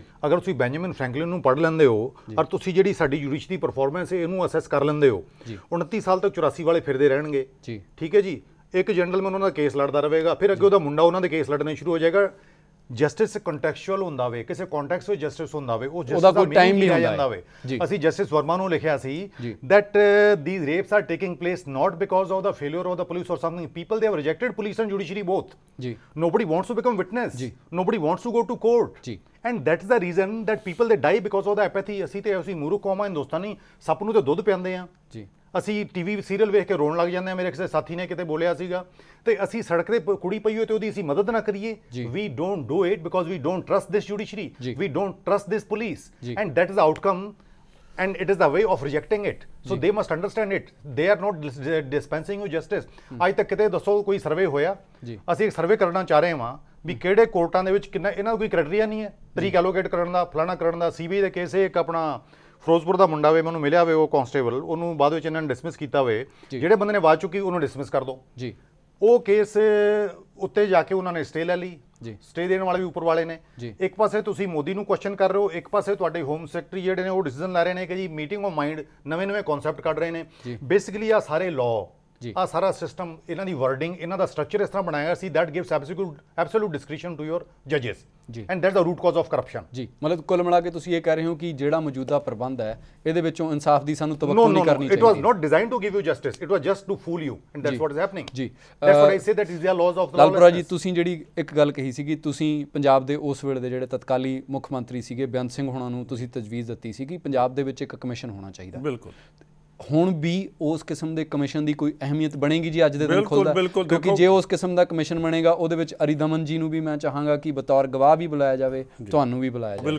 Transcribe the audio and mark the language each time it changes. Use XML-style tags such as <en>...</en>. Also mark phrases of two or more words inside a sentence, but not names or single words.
<pa>ਅਗਰ ਤੁਸੀਂ ਬੈਂਜਾਮਿਨ ਫਰੈਂਕਲਿਨ ਨੂੰ ਪੜ੍ਹ ਲੈਂਦੇ ਹੋ ਔਰ ਤੁਸੀਂ ਜਿਹੜੀ ਸਾਡੀ</pa> <en>judiciary performance</en> <pa>ਹੈ ਇਹਨੂੰ ਅਸੈਸ ਕਰ ਲੈਂਦੇ ਹੋ, 29 ਸਾਲ ਤੱਕ 84 ਵਾਲੇ ਫਿਰਦੇ ਰਹਿਣਗੇ ਜੀ, ਠੀਕ ਹੈ ਜੀ। ਇੱਕ ਜੈਂਟਲਮੈਨ ਉਹਨਾਂ ਦਾ ਕੇਸ ਲੜਦਾ ਰਹੇਗਾ, ਫਿਰ ਅੱਗੇ ਉਹਦਾ ਮੁੰਡਾ ਉਹਨਾਂ ਦੇ ਕੇਸ ਲੜਨੇ ਸ਼ੁਰੂ ਹੋ ਜਾਏਗਾ।</pa> <en>justice contextual</en> <pa>ਹੁੰਦਾ ਵੇ, ਕਿਸੇ ਕੰਟੈਕਸਟ ਵਿੱਚ ਜਸਟਿਸ ਹੁੰਦਾ ਵੇ, ਉਹ ਜਸਟਿਸ ਦਾ ਕੋਈ ਟਾਈਮ ਨਹੀਂ ਆ ਜਾਂਦਾ ਵੇ। ਅਸੀਂ ਜਸਟਿਸ ਵਰਮਾ ਨੂੰ ਲਿਖਿਆ ਸੀ</pa> <en>that these rapes are taking place not because of the failure of the police or something. People, they have rejected police and judiciary both. Nobody wants to become witness. Nobody wants to go to court. And that's the reason that people they die because of the apathy.</en> <pa>ਅਸੀਂ ਮੂਰਖ ਕੌਮ ਆ, ਹਿੰਦੁਸਤਾਨੀ ਸੱਪ ਨੂੰ ਤੇ ਦੁੱਧ ਪਿਆਉਂਦੇ ਆ ਜੀ। ਅਸੀਂ</pa> <en>TV serial</en> <pa>ਵੇਖ ਕੇ ਰੋਣ ਲੱਗ ਜਾਂਦੇ ਆ। ਮੇਰੇ ਕਿਸੇ ਸਾਥੀ ਨੇ ਕਿਤੇ ਬੋਲਿਆ ਸੀਗਾ ਤੇ ਅਸੀਂ ਸੜਕ ਤੇ ਕੁੜੀ ਪਈ ਹੋਈ ਤੇ ਉਹਦੀ ਅਸੀਂ ਮਦਦ ਨਾ ਕਰੀਏ।</pa> <en>We don't do it because we don't trust this judiciary, we don't trust this police, and that is the outcome and it is the way of rejecting it. So they must understand it. They are not dispensing you justice.</en> <pa>ਅੱਜ ਤੱਕ ਕਿਤੇ ਦੱਸੋ ਕੋਈ ਸਰਵੇ ਹੋਇਆ? ਅਸੀਂ ਇੱਕ ਸਰਵੇ ਕਰਨਾ ਚਾਹ ਰਹੇ ਹਾਂ ਵੀ ਕਿਹੜੇ ਕੋਰਟਾਂ ਦੇ ਵਿੱਚ ਕਿੰਨਾ, ਇਹਨਾਂ ਦਾ ਕੋਈ ਕ੍ਰਾਈਟੇਰੀਆ ਨਹੀਂ ਹੈ ਤਰੀਕ ਐਲੋਕੇਟ ਕਰਨ ਦਾ, ਫਲਾਣਾ ਕਰਨ ਦਾ। CBI ਦੇ ਕੇਸ ਇੱਕ ਆਪਣਾ ਫਿਰੋਜ਼ਪੁਰ ਦਾ ਮੁੰਡਾ ਵੇ, ਮੈਨੂੰ ਮਿਲਿਆ ਵੇ ਉਹ ਕਾਂਸਟੇਬਲ, ਉਹਨੂੰ ਬਾਅਦ ਵਿੱਚ ਇਹਨਾਂ ਨੇ ਡਿਸਮਿਸ ਕੀਤਾ ਵੇ। ਜਿਹੜੇ ਬੰਦੇ ਨੇ ਆਵਾਜ਼ ਚੁੱਕੀ ਉਹਨੂੰ ਡਿਸਮਿਸ ਕਰ ਦਿਓ ਜੀ। ਉਹ ਕੇਸ ਉੱਤੇ ਜਾ ਕੇ ਉਹਨਾਂ ਨੇ ਸਟੇ ਲੈ ਲਈ। ਸਟੇ ਦੇਣ ਵਾਲੇ ਵੀ ਉੱਪਰ ਵਾਲੇ ਨੇ। ਇੱਕ ਪਾਸੇ ਤੁਸੀਂ ਮੋਦੀ ਨੂੰ ਕੁਐਸਚਨ ਕਰ ਰਹੇ ਹੋ, ਇੱਕ ਪਾਸੇ ਤੁਹਾਡੇ</pa> <en>home secretary</en> <pa>ਜਿਹੜੇ ਨੇ ਉਹ ਡਿਸੀਜਨ ਲੈ ਰਹੇ ਨੇ ਕਿ ਜੀ</pa> <en>meeting of mind,</en> <pa>ਨਵੇਂ ਕਨਸੈਪਟ ਕੱਢ ਰਹੇ ਨੇ। ਬੇਸਿਕਲੀ ਆ ਸਾਰੇ ਲਾਅ, ਆ ਸਾਰਾ ਸਿਸਟਮ, ਇਹਨਾਂ ਦੀ ਵਰਡਿੰਗ, ਇਹਨਾਂ ਦਾ ਸਟਰਕਚਰ ਇਸ ਤਰ੍ਹਾਂ ਬਣਾਇਆ ਸੀ</pa> <en>that gives absolute discretion to your judges and that's the root cause of corruption</en> <pa>ਜੀ। ਮਤਲਬ ਕੁੱਲ ਮਿਲਾ ਕੇ ਤੁਸੀਂ ਇਹ ਕਹਿ ਰਹੇ ਹੋ ਕਿ ਜਿਹੜਾ ਮੌਜੂਦਾ ਪ੍ਰਬੰਧ ਹੈ ਇਹਦੇ ਵਿੱਚੋਂ ਇਨਸਾਫ ਦੀ ਸਾਨੂੰ ਤਵੱਕੁ ਨਹੀਂ ਕਰਨੀ ਚਾਹੀਦੀ।</pa> <en>It was not designed to give you justice, it was just to fool you and that's what is happening ਜੀ। That's what I say, that is the laws of the</en> <pa>ਲਾਲਪੁਰਾ ਜੀ, ਤੁਸੀਂ ਜਿਹੜੀ ਇੱਕ ਗੱਲ ਕਹੀ ਸੀਗੀ, ਤੁਸੀਂ ਪੰਜਾਬ ਦੇ ਉਸ ਵੇਲੇ ਦੇ ਜਿਹੜੇ ਤਤਕਾਲੀ ਮੁੱਖ ਮੰਤਰੀ ਸੀਗੇ ਬੇਅੰਤ ਸਿੰਘ ਹੋਣਾ ਨੂੰ ਤੁਸੀਂ ਤਜਵੀਜ਼ ਦਿੱਤੀ ਸੀ ਕਿ ਪੰਜਾਬ ਦੇ ਵਿੱਚ ਇੱਕ ਕਮਿਸ਼ਨ ਹੋਣਾ ਚਾਹੀਦਾ। ਬਿਲਕੁਲ। ਹੁਣ ਵੀ ਉਸ ਕਿਸਮ ਦੇ ਕਮਿਸ਼ਨ ਦੀ ਕੋਈ ਅਹਿਮੀਅਤ ਬਣੇਗੀ ਜੀ ਅੱਜ ਦੇ ਦਿਨ ਖੁੱਲ੍ਹਦਾ? ਕਿਉਂਕਿ ਜੇ ਉਸ ਕਿਸਮ ਦਾ ਕਮਿਸ਼ਨ ਬਣੇਗਾ ਉਹਦੇ ਵਿੱਚ ਅਰਿਦਮਨ ਜੀ ਨੂੰ ਵੀ ਮੈਂ ਚਾਹਾਂਗਾ ਕਿ ਬਤੌਰ ਗਵਾਹ ਵੀ ਬੁਲਾਇਆ ਜਾਵੇ, ਤੁਹਾਨੂੰ ਵੀ ਬੁਲਾਇਆ ਜਾਵੇ।</pa>